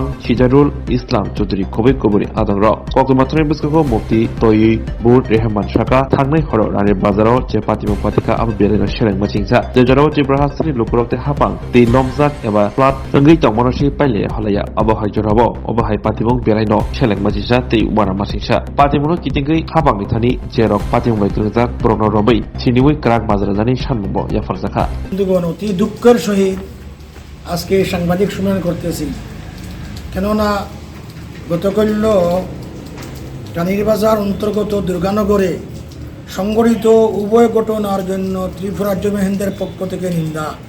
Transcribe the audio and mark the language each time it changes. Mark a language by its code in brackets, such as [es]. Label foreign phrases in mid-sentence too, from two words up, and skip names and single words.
[trp] सिजारुल इस्लाम चौधुरी कबि कबुरी आदंग कक्तमाथुरि बिस्कको मुफ्ती तैबुर रहमान शाका थांनाय हर रानि बाजाराव जे पातिमु पातिका आबो बेरेना सेलें मचिंसा जेजाराव त्रिपुरा हास्तेनि लुकुरकते हापां दै लमजाक एबा फ्लाट अंगै तंमनसि पाइले हलाया अबहाय जराबो अबहाय पातिमु बेरायनो सेलें मचिंसा दै उमारा मासिंसा पातिमुनो कितिंगै हापांनि थानि जेरक पातिमु बायत्रजाक ब्रनो रबै सिनिवै क्राक बाजाराजानि सानमुंबो याफारजाखा [bn] বন্ধুগণ অতি দুঃখের সহিত আজকে সাংবাদিক সম্মেলন করতেছি কেননা গতকাল রানীর বাজার অন্তর্গত দুর্গানগরে সংঘটিত উভয় ঘটনার জন্য ত্রিপুরা রাজ্য মহিন্দের পক্ষ থেকে নিন্দা।